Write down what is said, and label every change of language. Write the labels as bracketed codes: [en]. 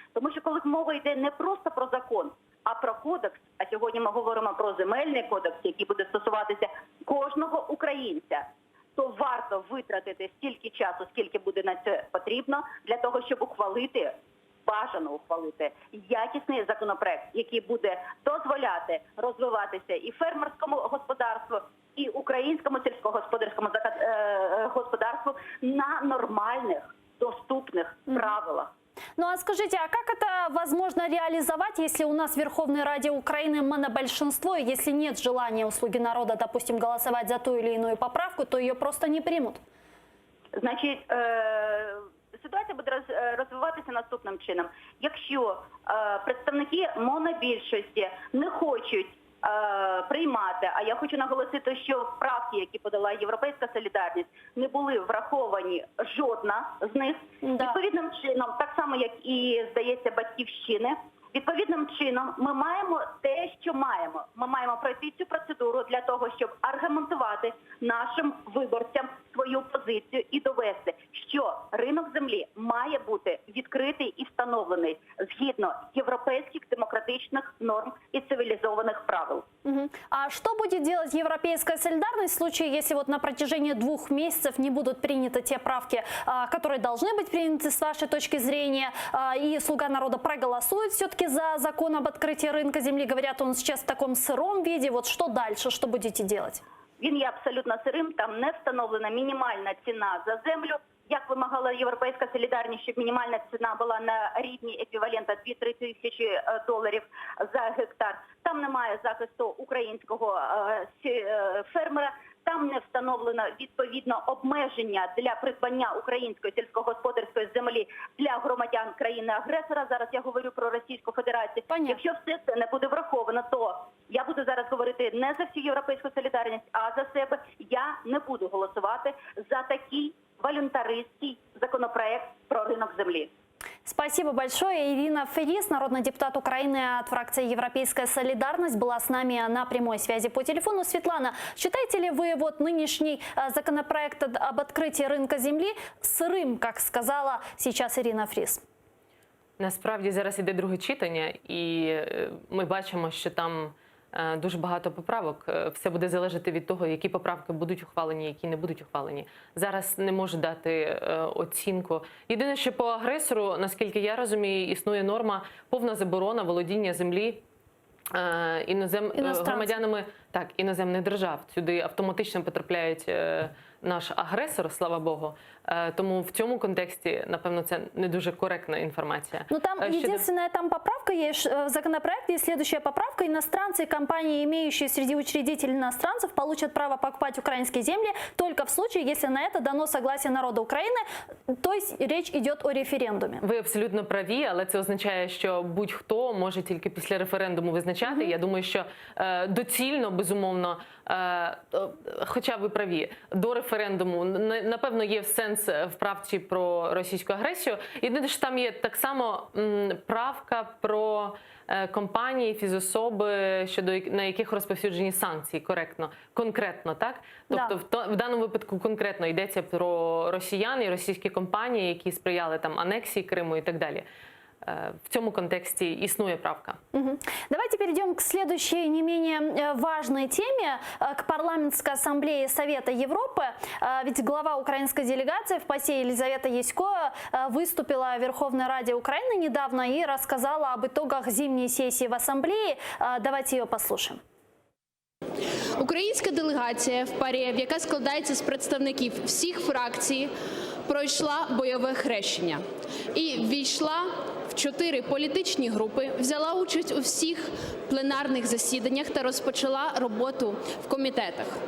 [uk] Тому що коли мова йде не просто про закон, а про кодекс, а сьогодні ми говоримо про земельний кодекс, який буде стосуватися кожного українця, то варто витратити стільки часу, скільки буде на це потрібно, для того, щоб ухвалити, бажано ухвалити якісний законопроект, який буде дозволяти розвиватися і фермерському господарству, і українському сільськогосподарському господарству на нормальних, доступних правилах. [ru] Ну а скажите, а как это возможно реализовать, если у нас в Верховной Раде Украины монобольшинство, и если нет желания у «Слуги народа», допустим, голосовать за ту или иную поправку, то ее просто не примут? [uk] Значить, ситуація буде розвиватися наступним чином. Якщо представники монобільшості не хочуть приймати, а я хочу наголосити, що правки, які подала Європейська солідарність, не були враховані жодна з них. Відповідним чином, так само як і, здається, Батьківщини, відповідним чином ми маємо те, що маємо. Ми маємо пройти цю процедуру для того, щоб аргументувати нашим виборцям свою позицію і довести, що ринок землі має бути відкритий і встановлений згідно європейських демократичних норм і цивілізованих правил. [ru] А что будет делать Европейская солидарность в случае, если вот на протяжении 2 месяцев не будут приняты те правки, которые должны быть приняты с вашей точки зрения, и «Слуга народа» проголосует все-таки за закон об открытии рынка земли? Говорят, он сейчас в таком сыром виде. Вот что дальше? Что будете делать? [uk] Він є абсолютно сирим, там не встановлена мінімальна ціна за землю. Як вимагала Європейська солідарність, щоб мінімальна ціна була на рівні еквівалента 2-3 тисячі доларів за гектар. там немає захисту українського фермера, там не встановлено відповідно обмеження для придбання української сільськогосподарської землі для громадян країни-агресора. Зараз я говорю про Російську Федерацію. Якщо все це не буде враховано, то я буду зараз говорити не за всю європейську солідарність, а за себе. Я не буду голосувати за такий волюнтаристський законопроект про ринок землі. [ru] Спасибо большое. Ирина Ферис, народный депутат Украины от фракции «Европейская солидарность», была с нами на прямой связи по телефону. Светлана, считаете ли вы вот нынешний законопроект об открытии рынка земли сырым, как сказала сейчас Ирина Фрис? [uk] Насправді зараз іде друге читання, і ми бачимо, що там дуже багато поправок. Все буде залежати від того, які поправки будуть ухвалені, які не будуть ухвалені. Зараз не можу дати оцінку. Єдине, що по агресору, наскільки я розумію, існує норма повна заборона володіння землі громадянами іноземних держав. Сюди автоматично потрапляють наш агресор, слава Богу. Тому в цьому контексті, напевно, це не дуже коректна інформація. [ru] Ну там единственная там поправка есть в законопроекте, есть следующая поправка. Иностранцы и компании, имеющие среди учредителей иностранцев, получат право покупать украинские земли только в случае, если на это дано согласие народа Украины. То есть речь идет о референдуме. [uk] Ви абсолютно праві, але це означає, що будь-хто може тільки після референдуму визначати. Я думаю, що доцільно, безумовно, хоча ви праві, до референдуму, напевно, є сенс в правці про російську агресію. Єдине, що там є так само правка про компанії, фізособи, на яких розповсюджені санкції конкретно, так? Тобто в даному випадку конкретно йдеться про росіян і російські компанії, які сприяли там анексії Криму і так далі. В цьому контексте існує правка. [ru] Давайте перейдем к следующей не менее важной теме, к парламентской ассамблее Совета Европы. Ведь глава украинской делегации в ПАСЕ Елизавета Ясько выступила в Верховной Раде Украины недавно и рассказала об итогах зимней сессии в ассамблее. Давайте ее послушаем. [uk] Українська делегація в ПАРЄ, яка складається з представників всіх фракцій, пройшла бойове хрещення і ввійшла в 4 політичні групи, взяла участь у всіх пленарних засіданнях та розпочала роботу в комітетах.